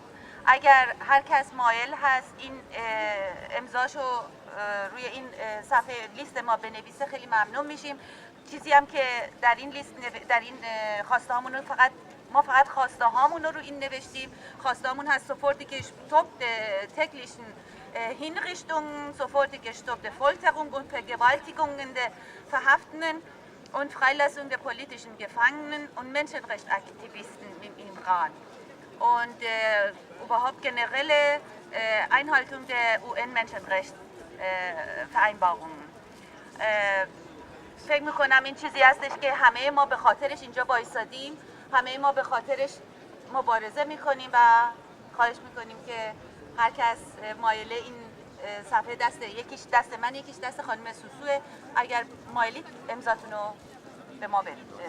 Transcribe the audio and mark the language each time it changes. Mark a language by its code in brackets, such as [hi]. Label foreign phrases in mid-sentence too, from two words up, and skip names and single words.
[fa] اگر هر کس مایل هست این امضاشو روی این صفحه لیست ما بنویسه خیلی ممنون میشیم. چیزی هم که در این لیست در این خواسته هامون رو ما فقط خواسته هامون رو این نوشتیم. خواسته هامون هست [de] sofort die täglichen Hinrichtungen, sofort die gestoppte Folterung und Vergewaltigungen der Verhafteten und Freilassung der politischen Gefangenen und Menschenrechtsaktivisten im Iran. Und überhaupt generelle Einhaltung der UN-Menschenrechtsvereinbarungen. [fa] فکر میکنم این چیزی هستش که همه ما به خاطرش اینجا وایسادیم، همه ما به خاطرش مبارزه میکنیم و خواهش میکنیم که هر کس مایله این صفحه یکیش دست من یکیش دست خانم سوسوه، اگر مایلید امضاتون رو به ما بدید.